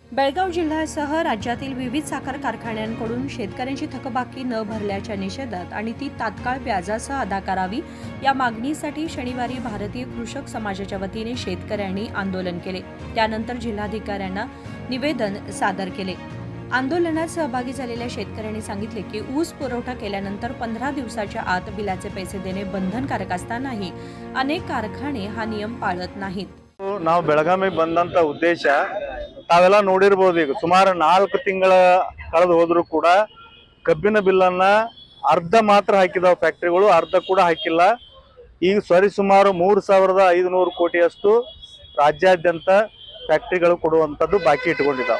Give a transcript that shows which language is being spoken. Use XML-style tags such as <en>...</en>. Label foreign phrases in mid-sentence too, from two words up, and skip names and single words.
<mr>बेळगाव जिल्ह्यासह राज्यातील विविध साखर कारखान्यांकडून शेतकऱ्यांची थकबाकी न भरल्याच्या निषेधात आणि ती तात्काळ व्याजासह अदा करावी या मागणीसाठी शनिवारी भारतीय कृषक समाजाच्या वतीने शेतकऱ्यांनी आंदोलन केले। त्यानंतर जिल्हाधिकाऱ्यांना निवेदन सादर केले। आंदोलनात सहभागी झालेल्या शेतकऱ्यांनी सांगितले की ऊस पुरवठा केल्यानंतर 15 दिवसाच्या आत बिलाचे पैसे देणे बंधनकारक असतानाही अनेक कारखाने हा नियम पाळत नाहीत।</mr> <kn>ನಾವು ಬೆಳಗಾವಿಗೆ ಬಂದಂತ ಉದ್ದೇಶ ತಾವೆಲ್ಲ ನೋಡಿರಬಹುದು। ಈಗ ಸುಮಾರು 4 ತಿಂಗಳ ಕಳೆದು ಹೋದರೂ ಕೂಡ ಕಬ್ಬಿನ ಬಿಲ್ಲನ್ನ ಅರ್ಧ ಮಾತ್ರ ಹಾಕಿದಾವ ಫ್ಯಾಕ್ಟರಿಗಳು, ಅರ್ಧ ಕೂಡ ಹಾಕಿಲ್ಲ। ಈಗ ಸುಮಾರು 3500 ಕೋಟಿಯಷ್ಟು ರಾಜ್ಯಾದ್ಯಂತ ಫ್ಯಾಕ್ಟರಿಗಳು ಕೊಡುವಂತದ್ದು ಬಾಕಿ ಇಟ್ಕೊಂಡಿದ್ದಾವೆ।</kn>